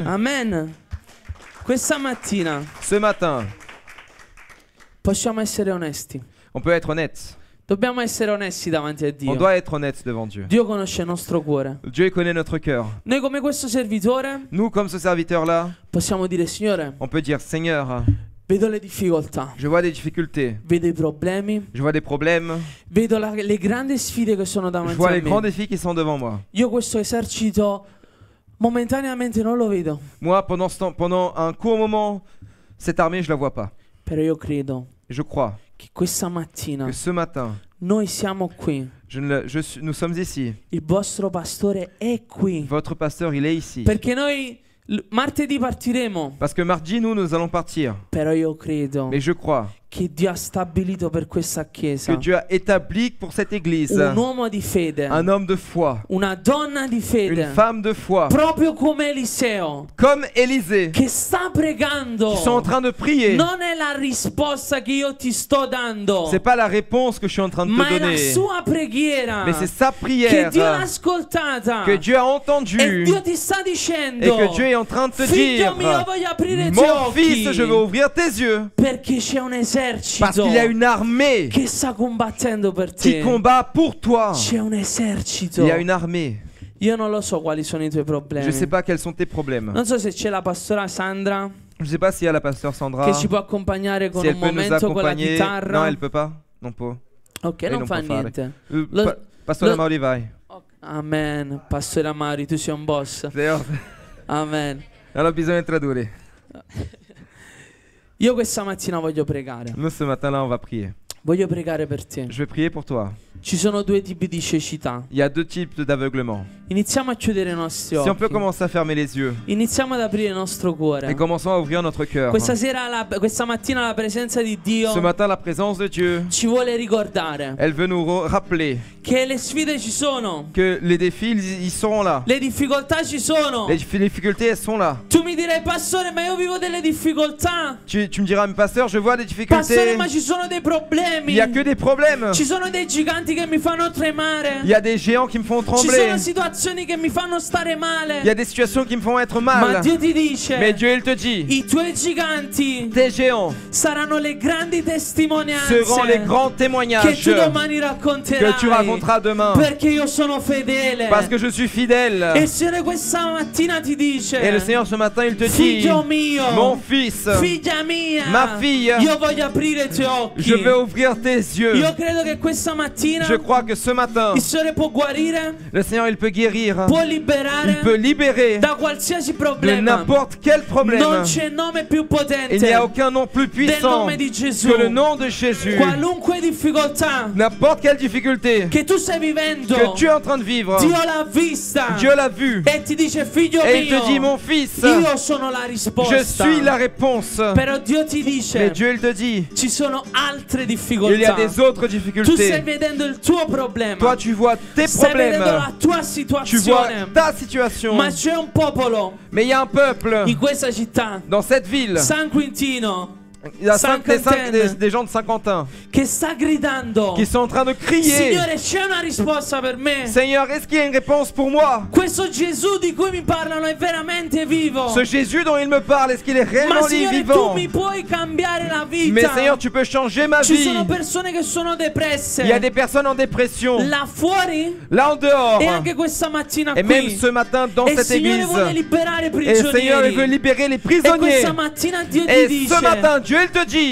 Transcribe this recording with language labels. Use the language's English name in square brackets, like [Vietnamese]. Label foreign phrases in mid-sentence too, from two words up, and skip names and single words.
[Italian] Amen. Questa mattina [French] Ce matin, [Italian] possiamo essere onesti. [French] on peut être honnête. [Italian] Dobbiamo essere onesti davanti a [French] On [Italian] Dio. [French] doit être honnête devant Dieu. [Italian] Dio conosce il nostro cuore. [French] Dieu connaît notre cœur. [Italian] Noi come questo servitore [French] Nous, comme ce serviteur-là, [Italian] possiamo dire: Signore, [French] on peut dire, Seigneur, [Italian] vedo le difficoltà, [French] je vois des difficultés, [Italian] vedo i problemi, [French] je vois des problèmes, [Italian] vedo le grandi sfide che sono [French] je [Italian] davanti [French] vois [Italian] a [French] les grands [Italian] me. [French] défis qui sont devant moi. [Italian] Io questo esercito momentaneamente non lo vedo, [French] Moi, pendant ce temps, pendant un court moment, cette armée, je la vois pas. [Italian] però io credo [French] Je crois [Italian] che questa mattina [French] que ce matin, [Italian] noi siamo qui. [French] nous sommes ici. [Italian] Il vostro pastore è qui. [French] Votre pasteur, il est ici. [Italian] Perché noi martedì partiremo. [French] Parce que mardi, nous allons partir. [Italian] Però io credo [French] Mais je crois [Italian] che Dio ha stabilito per questa chiesa [French] que Dieu a établi pour cette église [Italian] un uomo di fede, [French] un homme de foi, [Italian] una donna di [French] une [Italian] fede, [French] femme de foi, [Italian] proprio come Eliseo, [French] comme Élisée, [Italian] che sta pregando. [French] qui sont en train de prier. [Italian] Non è la risposta che io ti sto dando, [French] C'est pas la réponse que je suis en train de [Italian] ma [French] te [Italian] è la [French] donner, [Italian] sua preghiera [French] mais c'est sa [Italian] che [French] prière [Italian] Dio l'ha ascoltata [French] que Dieu a [Italian] e [French] entendue [Italian] Dio ti sta [French] et [Italian] dicendo: [French] que Dieu est en train de te [Italian] figlio [French] dire, [Italian] mio, voglio aprire i tuoi [French] mon [Italian] occhi, [French] fils, je veux ouvrir tes yeux, [Italian] perché c'è un [French] parce [Italian] esercito [French] qu'il y a une armée [Italian] che sta combattendo per [French] qui [Italian] te. [French] combat pour toi. [Italian] C'è un esercito. [French] Il y a une armée. [Italian] Io non lo so quali sono i tuoi problemi. [French] Je sais pas quels sont tes problèmes. [Italian] Non so se c'è la pastora Sandra [French] Je sais pas s'il y a la pasteur Sandra, [Italian] che ci può accompagnare con [French] si [Italian] un [French] elle peut nous [Italian] momento con la [French] accompagner. [Italian] chitarra. [French] Non, elle peut pas. [Italian] Non può. Ok, Lei non non fa può fare. niente. Lo- Pastore lo- Mauri, vai. Amen. Pastore Amari, tu sei un boss. [French] D'ailleurs, Amen. [Italian] non ho bisogno di tradurre. Io questa mattina voglio pregare. [French] Nous, ce matin-là, on va prier. [Italian] Voglio pregare per te. [French] Je vais prier pour toi. [Italian] Ci sono due tipi di cecità. [French] Il y a deux types d'aveuglement. [Italian] Iniziamo a chiudere i nostri [French] Si on peut [Italian] occhi. [French] commencer à fermer les yeux [Italian] Iniziamo ad aprire il nostro [French] et [Italian] cuore. [French] commençons à ouvrir notre cœur. [Italian] Questa mattina la presenza di Dio [French] Ce matin, la présence de Dieu, [Italian] ci vuole ricordare [French] elle veut nous rappeler [Italian] che le sfide ci sono, [French] que les défis, ils sont là. [Italian] le difficoltà ci sono. [French] Les difficultés, elles sont là. [Italian] Tu mi direi: pastore, ma io vivo delle difficoltà. [French] Tu me diras, mais pasteur, je vois des [Italian] Pastore, [French] difficultés. [Italian] ma ci sono dei problemi. [French] Il n'y a que des problèmes. [Italian] Ci sono dei giganti che mi fanno tremare. [French] Il y a des géants qui me font [Italian] Ci [French] trembler. [Italian] sono situazioni che mi fanno stare male. [French] Il y a des situations qui me font être [Italian] Ma [French] mal. [Italian] Dio ti dice: [French] Mais Dieu, il te dit, [Italian] i tuoi giganti [French] tes géants [Italian] saranno le grandi testimonianze [French] seront les grands [Italian] che [French] témoignages [Italian] tu domani [French] que [Italian] racconterai. [French] tu raconteras demain. [Italian] Perché io sono fedele. [French] Parce que je suis [Italian] E [French] fidèle. [Italian] il Signore questa mattina ti dice: [French] Et le Seigneur, ce matin, il te dit, [Italian] figlio mio, [French] mon fils, [Italian] figlia mia, [French] ma fille, [Italian] io voglio aprire i tuoi occhi. [French] je veux ouvrir tes yeux. [Italian] Io credo che questa mattina [French] Je crois que ce matin, [Italian] il Signore può guarire, [French] le Seigneur, il peut guérir. [Italian] può [French] Il [Italian] liberare [French] peut libérer [Italian] da qualsiasi [French] de [Italian] problema. [French] n'importe quel problème. [Italian] Non c'è nome più potente [French] Il n'y a aucun nom plus [Italian] del [French] puissant [Italian] nome di Gesù. [French] que le nom de Jésus. [Italian] Qualunque difficoltà [French] N'importe quelle difficulté [Italian] che tu stai vivendo, [French] que tu es en train de vivre, [Italian] Dio l'ha vista [French] Dieu l'a vu. [Italian] e ti dice: figlio [French] Et il [Italian] mio, [French] te dit, mon fils, [Italian] io sono la [French] je [Italian] risposta. [French] suis la réponse. [Italian] Però Dio ti dice: [French] Mais Dieu, il te dit, [Italian] ci sono altre [French] il y a [Italian] difficoltà. [French] des autres [Italian] Tu stai [French] difficultés. [Italian] vedendo il tuo problema, [French] Toi, tu vois tes [Italian] stai vedendo [French] problèmes. [Italian] la tua [French] Tu vois [Italian] situazione, [French] ta situation. [Italian] ma c'è un popolo [French] Mais il y a un peuple [Italian] in questa città, [French] dans cette ville. [Italian] San Quintino, [French] Il y a Saint-Quentin. des gens de Saint-Quentin [Italian] che sta gridando: [French] qui sont en train de crier, [Italian] Signore, c'è una risposta per me. [French] Seigneur, est-ce qu'il y a une réponse pour moi? [Italian] Questo Gesù di cui mi parlano è veramente vivo. [French] Ce Jésus dont il me parle, est-ce qu'il est [Italian] Ma [French] réellement [Italian] Signore, tu [French] vivant? [Italian] mi puoi cambiare la [French] Mais [Italian] vita. [French] Seigneur, tu peux changer ma [Italian] Ci [French] vie. [Italian] sono persone che sono depresse. [French] Il y a des personnes en dépression, [Italian] Là fuori [French] là en dehors, [Italian] e anche questa mattina [French] et même [Italian] qui. [French] ce matin dans [Italian] E il [French] cette [Italian] Signore [French] église. [Italian] vuole liberare i [French] Et le Seigneur, il veut [Italian] prigionieri. [French] libérer les [Italian] E [French] prisonniers. [Italian] questa mattina Dio ti [French] Et [Italian] dice: [French] ce matin, Dieu, Dieu il te dit